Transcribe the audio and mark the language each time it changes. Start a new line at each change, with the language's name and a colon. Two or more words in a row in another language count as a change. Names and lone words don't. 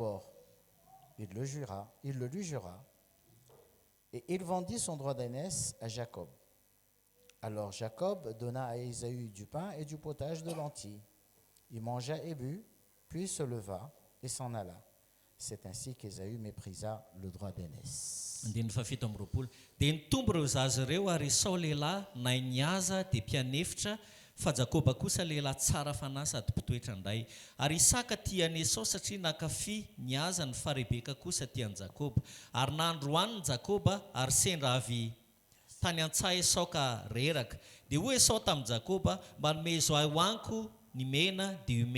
French: » Il le lui jura, et il vendit son droit d'aînesse à Jacob. Alors Jacob donna à Ésaü du pain et du potage de lentilles. Il mangea et but, puis se leva et s'en alla. C'est ainsi qu'Ésaü méprisa le droit d'aînesse.
Malagasy: Dia nitombo ireo zaza ireo ary Esau lehilahy nahay niaza dia mpianefitra fa Jakoba kosa lehilahy tsara fanahy sady mpitoetra anday ary Isaka tiany Esau satria nankafy niazany fa Rebeka kosa tiany Jakoba ary nandroany Jakoba ary sendra avy tany an-tsaha Esau ka reraka dia hoy Esau tamin'ny Jakoba mba nomezo ahy hoaniko ny mena dia omena